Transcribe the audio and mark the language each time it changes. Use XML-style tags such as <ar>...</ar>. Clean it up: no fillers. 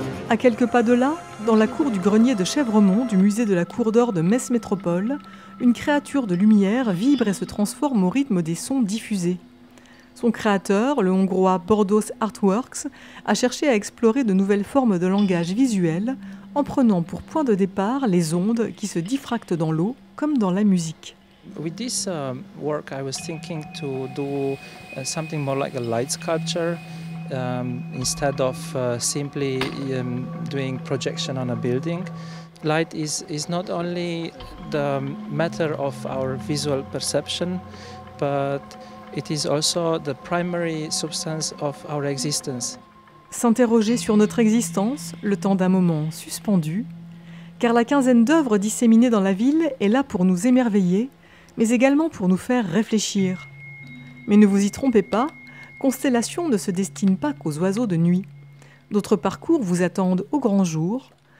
<fr>À quelques pas de là, dans la cour du grenier de Chèvremont du musée de la Cour d'Or de Metz Métropole, une créature de lumière vibre et se transforme au rythme des sons diffusés. Son créateur, le hongrois Bordos Artworks, a cherché à explorer de nouvelles formes de langage visuel en prenant pour point de départ les ondes qui se diffractent dans l'eau comme dans la musique.</fr> <en>With this work, I was thinking to do something more like a light sculpture. Instead of simply doing projection on a building. Light is not only the matter of our visual perception, but it is also the primary substance of our existence.</en> <fr>S'interroger sur notre existence, le temps d'un moment suspendu, car la quinzaine d'œuvres disséminées dans la ville est là pour nous émerveiller, mais également pour nous faire réfléchir. Mais ne vous y trompez pas, Constellation ne se destine pas qu'aux oiseaux de nuit. D'autres parcours vous attendent au grand jour,</fr>